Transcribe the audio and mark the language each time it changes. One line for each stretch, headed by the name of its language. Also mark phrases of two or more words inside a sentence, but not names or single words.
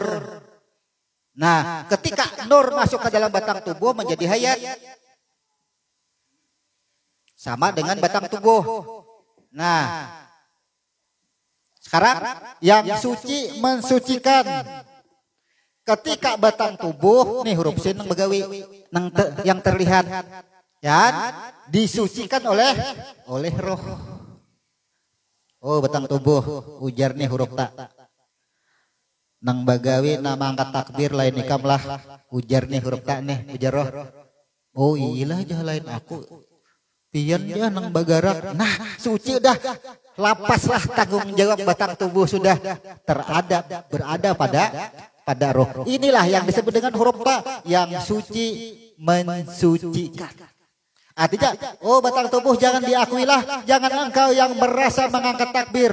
Indonesian: Nah, ketika nur masuk ke dalam batang tubuh menjadi hayat. Sama dengan batang tubuh. Nah, sekarang yang suci mensucikan. Ketika batang tubuh, nih huruf sin nang begawi, yang terlihat, ya, disucikan oleh roh. Oh, batang tubuh, ujar nih huruf ta.
Banjar: Nang bagawi nama angkat takbir lain nikam lah, ujar nih huruf tak nih, ujar roh. Oh iyalah jah lain aku, pian dia nang bagarak.
Indonesian: Nah suci udah, lapaslah tanggung jawab batang tubuh sudah berada pada roh. Inilah yang disebut dengan huruf ta, yang suci mensucikan. Artinya, oh batang tubuh jangan diakuilah, jangan engkau yang merasa mengangkat takbir.